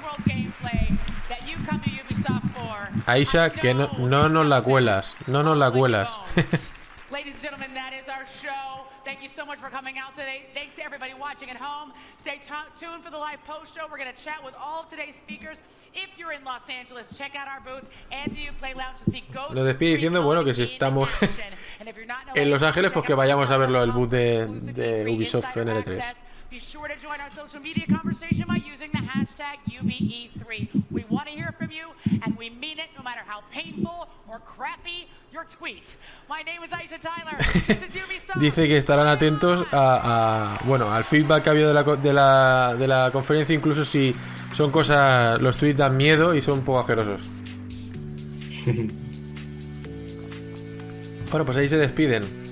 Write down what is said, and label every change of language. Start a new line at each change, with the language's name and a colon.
English: world gameplay that you come to Ubisoft for.
Spanish: Aisha, que no nos la cuelas, no nos la cuelas.
English: Ladies and gentlemen, that is our show. Thank you so much for coming out today. Thanks to everybody watching at home. Stay tuned for the live post show. We're going to chat with all of today's speakers. If you're in Los Angeles, check out our booth and the Uplay Lounge to see Ghost.
Spanish: Nos despide diciendo, bueno, que si estamos en Los Ángeles, pues que vayamos a verlo el booth de Ubisoft en E3.
English: Be sure to join our social media conversation by using the hashtag UBE3. We want to hear from you, and we mean it, no matter how painful or crappy your tweets. My name is Aisha Tyler. This is Ubisoft.
Spanish: Dice que estarán atentos al feedback que ha habido de la conferencia, incluso si son cosas, los tweets dan miedo y son un poco asquerosos. Bueno, pues ahí se despiden.